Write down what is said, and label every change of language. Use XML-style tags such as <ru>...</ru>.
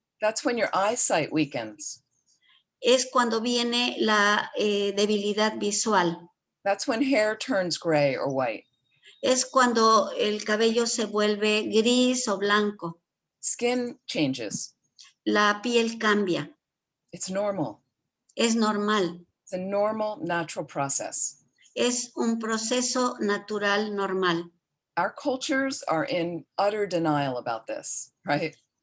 <en>that's when your eyesight weakens.</en> <es>Es cuando viene la debilidad visual.</es> <en>That's when hair turns gray or white.</en> <es>Es cuando el cabello se vuelve gris o blanco.</es> <en>Skin changes.</en> <es>La piel cambia.</es> <en>It's normal.</en> <es>Es normal.</es> <en>It's a normal, natural process.</en> <es>Es un proceso natural normal.</es> <en>Our cultures are in utter denial about this, right?</en>